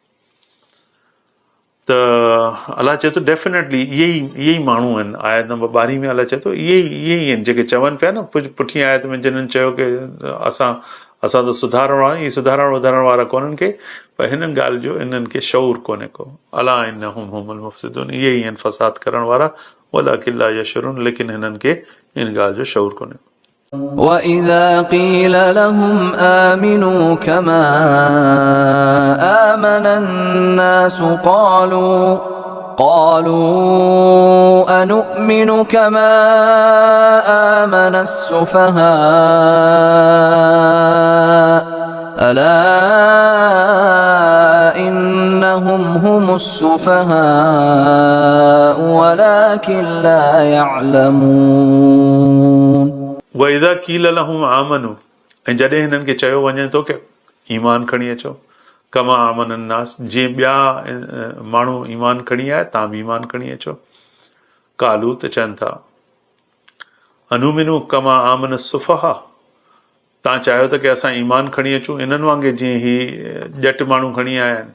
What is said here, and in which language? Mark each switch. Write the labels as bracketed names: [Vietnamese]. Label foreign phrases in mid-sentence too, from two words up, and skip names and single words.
[Sindhi] त अलाह चए थो डेफिनेटली इहे ई माण्हू आहिनि। आयत नंबर 12 में अलाह चए थो इहे ई आहिनि जेके चवनि पिया न पुठी आयत में, जिन्हनि चयो की असां त सुधारण वारा, इहे सुधारण वधारण वारा कोन्हनि खे, पर हिननि ॻाल्हि जो इन्हनि खे शऊर कोन्हे को। [Arabic] ألا إنهم هم المفسدون, [Sindhi] इहे ई आहिनि फ़साद करण वारा, [Arabic] ولكن لا يشعرون, [Sindhi] लेकिन हिननि खे इन ॻाल्हि जो शऊर कोन्हे। [Arabic] وإذا قيل لهم آمنوا كما آمن الناس قالوا أنؤمن كما آمن السفهاء ألا إنهم هم السفهاء ولكن لا يعلمون وإذا قيل لهم آمنوا, [Sindhi] ऐं जॾहिं हिननि खे चयो वञे थो की ईमान खणी अचो, [Arabic] كما آمن الناس, [Sindhi] जीअं ॿिया माण्हू ईमान खणी आया तव्हां बि ईमान खणी अचो। कालू त चवनि था [Arabic] أنؤمن كما آمن السفهاء, [Sindhi] तव्हां चाहियो त की असां ईमान खणी अचूं इन्हनि वांगुरु जीअं ही ॼट माण्हू खणी आया आहिनि।